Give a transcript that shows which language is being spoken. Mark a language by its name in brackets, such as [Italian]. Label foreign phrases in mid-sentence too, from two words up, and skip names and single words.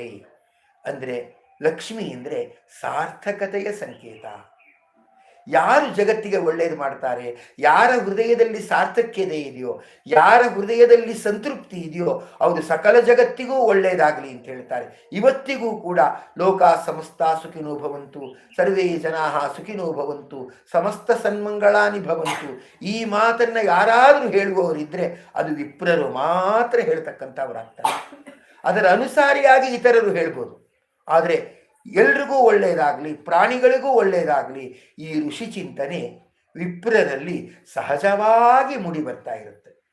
[Kannada] ಅಂದರೆ ಲಕ್ಷ್ಮಿ ಅಂದರೆ ಸಾರ್ಥಕತೆಯ ಸಂಕೇತ. ಯಾರು ಜಗತ್ತಿಗೆ ಒಳ್ಳೆಯದು ಮಾಡ್ತಾರೆ, ಯಾರ ಹೃದಯದಲ್ಲಿ ಸಾರ್ಥಕ್ಯತೆ ಇದೆಯೋ, ಯಾರ ಹೃದಯದಲ್ಲಿ ಸಂತೃಪ್ತಿ ಇದೆಯೋ ಅವರು ಸಕಲ ಜಗತ್ತಿಗೂ ಒಳ್ಳೆಯದಾಗಲಿ ಅಂತ ಹೇಳ್ತಾರೆ. ಇವತ್ತಿಗೂ ಕೂಡ [Sanskrit] ಲೋಕ ಸಮಸ್ತ ಸುಖಿನೋ ಭವಂತು, ಸರ್ವೇ ಜನಾಃ ಸುಖಿನೋ ಭವಂತು, ಸಮಸ್ತ ಸನ್ಮಂಗಳಾನಿ ಭವಂತು. [Kannada] ಈ ಮಾತನ್ನ ಯಾರಾದರೂ ಹೇಳುವವರಿದ್ರೆ ಅದು ವಿಪ್ರರು ಮಾತ್ರ ಹೇಳ್ತಕ್ಕಂಥವರಾಗ್ತಾರೆ. ಅದರ ಅನುಸಾರಿಯಾಗಿ ಇತರರು ಹೇಳ್ಬೋದು, ಆದರೆ ಎಲ್ರಿಗೂ ಒಳ್ಳೆಯದಾಗಲಿ, ಪ್ರಾಣಿಗಳಿಗೂ ಒಳ್ಳೆಯದಾಗಲಿ, ಈ ಋಷಿ ಚಿಂತನೆ ವಿಪ್ರರಲ್ಲಿ ಸಹಜವಾಗಿ ಮೂಡಿ ಬರ್ತಾ ಇರುತ್ತೆ.